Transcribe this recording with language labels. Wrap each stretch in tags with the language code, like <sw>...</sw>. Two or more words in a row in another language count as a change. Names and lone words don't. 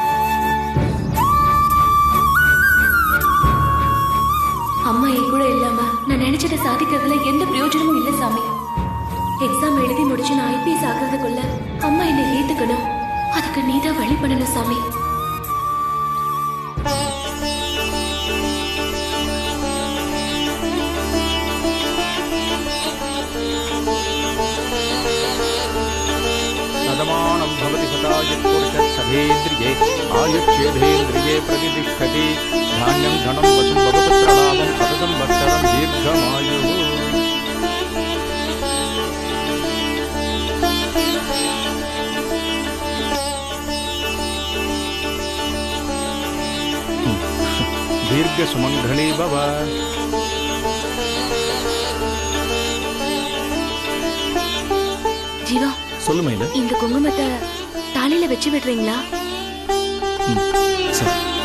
<ta>அம்மா என் கூட இல்லாம நான் நினைச்சதை சாதிக்கிறதுல எந்த பிரயோஜனமும் இல்ல சாமி. எக்ஸாம் எழுதி முடிச்சு நான் ஐபிஎஸ் ஆகிறதுக்குள்ள அம்மா என்னை ஏத்துக்கணும். அதுக்கு நீதான் வழி பண்ணணும் சாமி.</ta> <sa>नदमानं भवति सदा यत्पुरुषः आयुष्येधेन्द्रिये प्रतिष्ठति धान्यं धनं वशं भवपुत्रलाभं शतसंवत्सरं दीर्घमायुः. दीर्घसुमङ्गली भव.</sa> <ta>ஜீவா, சொல்லு மயில. இந்த குங்குமத்தை தாலியில வச்சு விடுறீங்களா? சரி.</ta>